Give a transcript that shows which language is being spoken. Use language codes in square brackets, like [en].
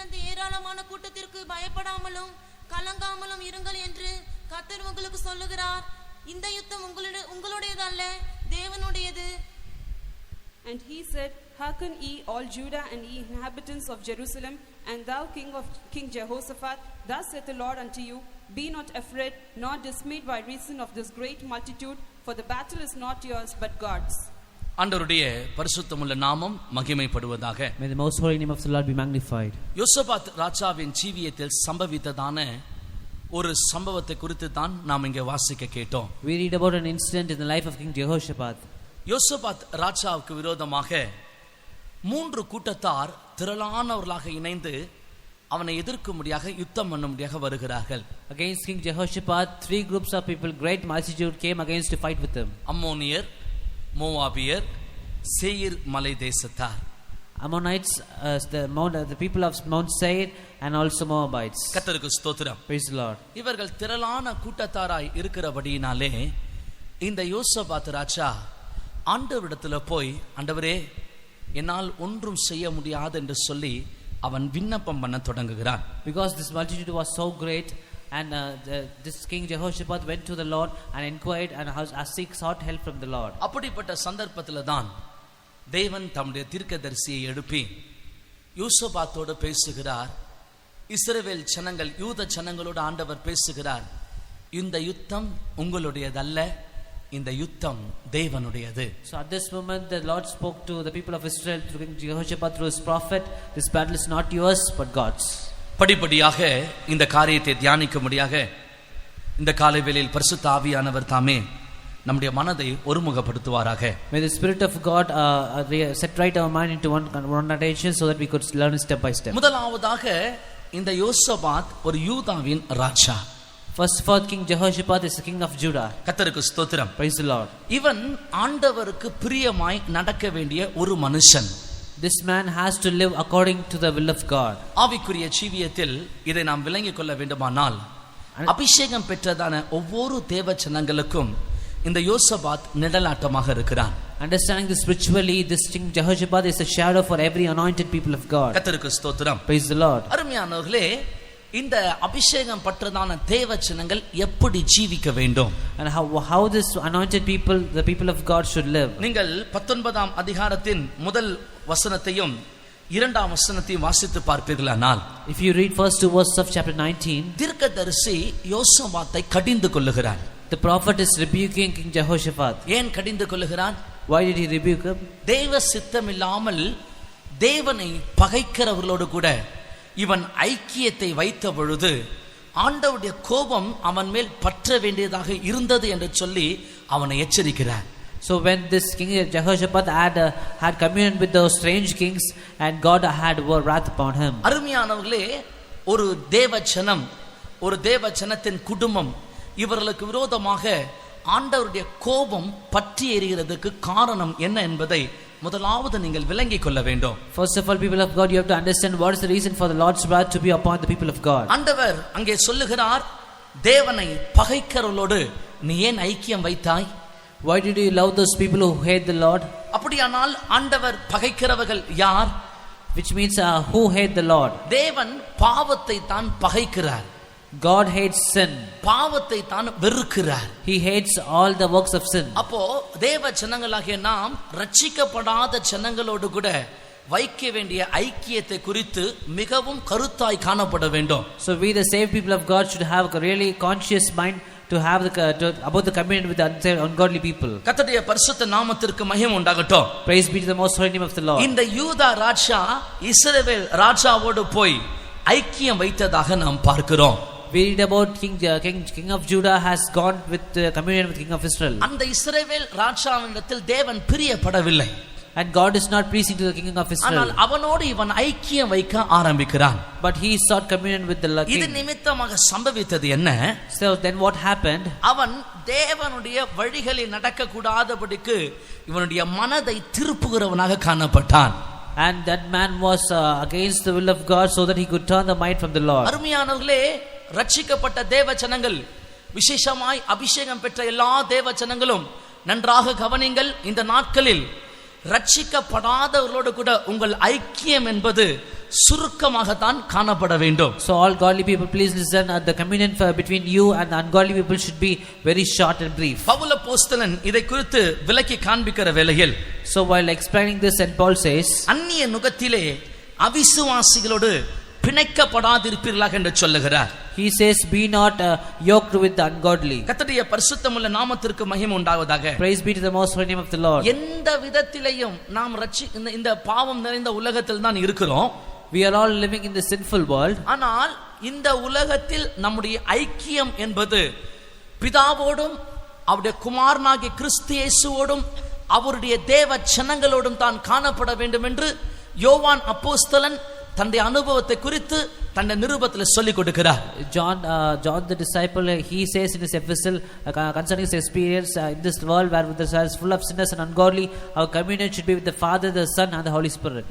[ta] ஏராளமான கூட்டத்திற்கு பயப்படாமலும் கலங்காமலும் இருங்கள் என்று கர்த்தர் உங்களுக்கு சொல்லுகிறார். இந்த யுத்தம் உங்களுடையதல்ல, தேவனுடையது. [en] And he said, Hearken ye all Judah and ye inhabitants of Jerusalem, and thou King Jehoshaphat, thus saith the Lord unto you, Be not afraid nor dismayed by reason of this great multitude, for the battle is not yours but God's. [ta] ஆண்டவருடைய பரிசுத்தமுள்ள நாமம் மகிமைப்படுவதாக. [en] May the most holy name of the Lord be magnified. [ta] யோசபாத் ராஜாவின் ஜீவியத்தில் சம்பவித்ததான ஒரு சம்பவத்தை குறித்து தான் நாம் இங்கே வாசிக்க கேட்டோம். [en] We read about an incident in the life of King Jehoshaphat. [ta] யோசபாத் ராஜாவுக்கு விரோதமாக 3 கூட்டத்தார் திரளானவர்களாக இணைந்து அவனை எதிர்க்கும்படியாக யுத்தம் பண்ணும்படியாக வருகிறார்கள். [en] Against King Jehoshaphat 3 groups of people, great multitude came against to fight with him. [ta] அம்மோனியர், மோவாபியர், சேயீர் மலை தேசத்தார். [en] Ammonites, the people of Mount Seir, and also Moabites. [ta] கர்த்தருக்கு ஸ்தோத்திரம். [en] Praise the Lord. [ta] இவர்கள் திரளான கூட்டத்தாராய் இருக்கிறபடியினாலே இந்த யோசபாத் ராஜா ஆண்டவரிடத்துல போய், ஆண்டவரே என்னால் ஒன்றும் செய்ய முடியாது என்று சொல்லி அவன் விண்ணப்பம் பண்ண தொடங்குகிறான். [en] Because this multitude was so great, and this King Jehoshaphat went to the Lord and inquired and sought help from the Lord. [ta] அப்படிப்பட்ட சந்தர்ப்பத்தில் தான் தேவன் தம்முடைய தீர்க்கதரிசியை எழுப்பி யோசபாத்தோடு பேசுகிறார். இஸ்ரவேல் ஜனங்கள், யூத ஜனங்களோடு ஆண்டவர் பேசுகிறார். இந்த யுத்தம் உங்களுடையதல்ல, இந்த யுத்தம் தேவனுடையது. [en] So at this moment the Lord spoke to the people of Israel through King Jehoshaphat through his prophet. This battle is not yours but God's. [ta] படிப்படியாக இந்த காரியத்தை தியானிக்கும்படியாக இந்த காலை வேளையில் பரிசுத்த ஆவியானவர் தாமே நம்முடைய மனதை ஒருமுகப்படுத்துவாராக. [en] May the Spirit of God set right our mind into one attention so that we could learn step by step. [ta] முதலாவதாக இந்த யோசபாத் ஒரு யூதாவின் ராஜா. [en] First of all, King Jehoshaphat is the king of Judah. [ta] கர்த்தருக்கு ஸ்தோத்திரம். [en] Praise the Lord. [ta] இவன் ஆண்டவருக்கு பிரியமாய் நடக்க வேண்டிய ஒரு மனுஷன். [en] This man has to live according to the will of God. [ta] ஆவிக்குரிய ஜீவியத்தில் இதை நாம் விளங்கிக் கொள்ள வேண்டுமானால் அபிஷேகம் பெற்றதான ஒவ்வொரு தேவ ஜனங்களுக்கும் இந்த யோசபாத் நிழலாட்டமாக இருக்கிறான். [en] Understanding this spiritually, this King Jehoshaphat is a shadow for every anointed people of God. [ta] கர்த்தருக்கு ஸ்தோத்திரம். [en] Praise the Lord. [ta] அருமையானவர்களே, இந்த அபிஷேகம் பற்றதான தேவ ஜனங்கள் எப்படி ஜீவிக்க வேண்டும், [en] and how this anointed people, the people of God, should live. [ta] நீங்கள் 19ஆம் அதிகாரத்தின் முதல் வசனத்தையும் 2ஆம் வசனத்தையும் வாசித்து பார்ப்பீர்களானால், [en] if you read first 2 verses of chapter 19, [ta] தீர்க்கதரிசி யோசபாத்தை கடிந்து கொள்ளுகிறார். [en] the prophet is rebuking King Jehoshaphat. [ta] ஏன் கடிந்து கொள்ளுகிறான்? [en] Why did he rebuke him? [ta] தேவ சித்தமில்லாமல் தேவனை பகைக்கிறவர்களோடு கூட இவன் ஐக்கியத்தை வைத்த பொழுது ஆண்டவருடைய கோபம் அவன் மேல் பற்ற வேண்டியதாக இருந்தது என்று சொல்லி அவனை எச்சரிக்கிறார். [en] So when this King Jehoshaphat had communion with those strange kings, and God had wrath upon him. [ta] அருமையானவர்களே, ஒரு தேவஜனம், ஒரு தேவஜனத்தின் குடும்பம் இவர்களுக்கு விரோதமாக ஆண்டவருடைய கோபம் பற்றி எரிகிறதுக்கு காரணம் என்ன என்பதை முதலாவது நீங்கள் விளங்கிக் கொள்ள வேண்டும். [en] First of all, people of God, you have to understand what is the reason for the Lord's wrath to be upon the people of God. [ta] ஆண்டவர் அங்கே சொல்லுகிறார், தேவனை பகைக்கிறவர்களோடு நீ ஏன் ஐக்கியம் வைத்தாய்? [en] Why did you love those people who hate the Lord? [ta] அப்படியானால் ஆண்டவர் பகைக்கிறவர்கள் யார்? [en] Which means who hate the Lord? [ta] தேவன் பாவத்தை தான் பகைக்கிறார். [en] God hates sin. [ta] பாவத்தை தான் வெறுக்கிறார். [en] He hates all the works of sin. [ta] அப்போ தேவ ஜனங்களாகிய நாம் ரட்சிக்கப்படாத ஜனங்களோடு கூட வைக்க வேண்டிய ஐக்கியத்தை குறித்து மிகவும் கருத்தாய் காணப்பட வேண்டும். [en] So we, the saved people of God, should have a really conscious mind to have about the communion with the ungodly people. [ta] கர்த்தருடைய பரிசுத்த நாமத்திற்கு மகிமை உண்டாகட்டும். [en] Praise be to the most holy name of the Lord. [ta] இந்த யூதா ராஜா இஸ்ரவேல் ராஜாவோடு போய் ஐக்கியம் வைத்ததாக நாம் பார்க்கிறோம். [en] We read about king of Judah has gone with communion with king of Israel. [ta] அந்த இஸ்ரவேல் ராஜாவினிடத்தில் தேவன் பிரியப்படவில்லை. [en] And God is not pleasing to the king of Israel. [ta] ஆனால் அவனோடு இவன் ஐக்கியம் வைக்க ஆரம்பிக்கிறான். [en] But he sought communion with the king. [ta] இது நிமித்தமாக சம்பவித்தது என்ன? [en] So then what happened? [ta] அவன் தேவனுடைய வழிகளில் நடக்க கூடாதபடிக்கு இவனுடைய மனதை திருப்புகிறவனாக காணப்பட்டான். [en] And that man was against the will of God, so that he could turn the mind from the Lord. [ta] அருமையானவர்களே, ரட்சிக்கப்பட்ட தேவ ஜனங்கள், விசேஷமாய் அபிஷேகம் பெற்ற எல்லா தேவ ஜனங்களும் நன்றாக கவனிங்கள். இந்த நாட்களில் ரட்சிக்கப்படாதவர்களோடு கூட உங்கள் ஐக்கியம் என்பது சுருக்கமாகத்தான் காணப்பட வேண்டும். [en] So all godly people, please listen. The communion between you and the ungodly people should be very short and brief. [ta] Pavul அப்போஸ்தலன் இதை குறித்து விளக்கி காண்பிக்கிற வேளையில், [en] So while explaining this, and Paul says, [ta] அந்நிய நுகத்திலே அவிசுவாசிகளோடு பிணைக்கப்படாதிருப்பீர்களாக என்று சொல்லுகிறார். [en] He says, be not yoked with the ungodly. [ta] கர்த்தருடைய பரிசுத்தமுள்ள நாமத்திற்கு மகிமை உண்டாவதாக. [en] Praise be to the most holy name of the Lord. [ta] எந்த விதத்திலேயும் நாம் இந்த பாவம் நிறைந்த உலகத்தில் தான் இருக்கிறோம். [en] We are all living in the sinful world. [ta] ஆனால் இந்த உலகத்தில் நம்முடைய ஐக்கியம் என்பது பிதாவோடும் அவருடைய குமாரனாகிய கிறிஸ்து இயேசுவோடும் அவருடைய தேவ ஜனங்களோடும் தான் காணப்பட வேண்டும் என்று யோவான் அப்போஸ்தலன் தன்னுடைய அனுபவத்தை குறித்து தன்னுடைய நிருபத்தில் சொல்லிக் கொடுக்கிறார். [en] John the disciple, he says in his epistle concerning his experience in this world where the world is full of sinners and ungodly, our communion should be with the Father, the Son and the Holy Spirit.